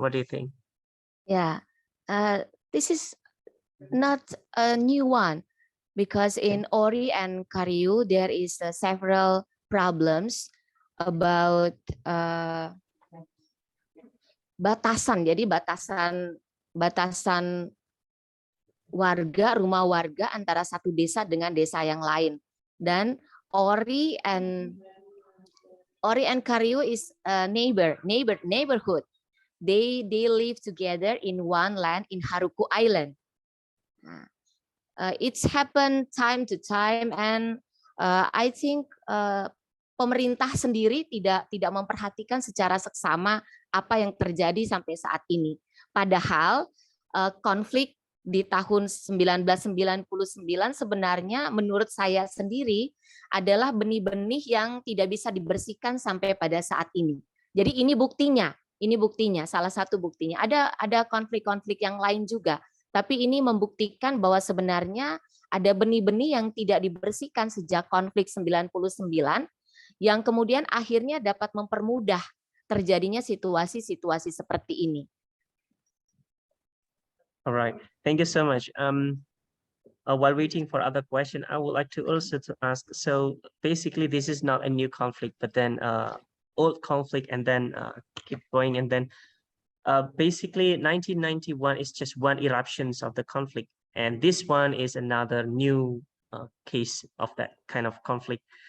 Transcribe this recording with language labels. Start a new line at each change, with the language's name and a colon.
English: What do you think? Yeah, this is not a new one, because in Ori and Karyu there is several problems about batasan.
Indonesian: Jadi batasan warga, rumah warga antara satu desa dengan desa yang lain.
English: Dan Ori and Karyu is a neighborhood. They live together in one land in Haruku Island. It's happened time to time, and I think
Indonesian: pemerintah sendiri tidak memperhatikan secara seksama apa yang terjadi sampai saat ini. Padahal konflik di tahun 1999 sebenarnya menurut saya sendiri adalah benih-benih yang tidak bisa dibersihkan sampai pada saat ini. Jadi ini buktinya, salah satu buktinya. Ada konflik-konflik yang lain juga. Tapi ini membuktikan bahwa sebenarnya ada benih-benih yang tidak dibersihkan sejak konflik 99 yang kemudian akhirnya dapat mempermudah terjadinya situasi-situasi seperti ini.
English: All right, thank you so much. While waiting for other question, I would like to also to ask. So basically, this is not a new conflict, but then old conflict, and then keep going, and then basically 1991 is just one eruption of the conflict, and this one is another new case of that kind of conflict.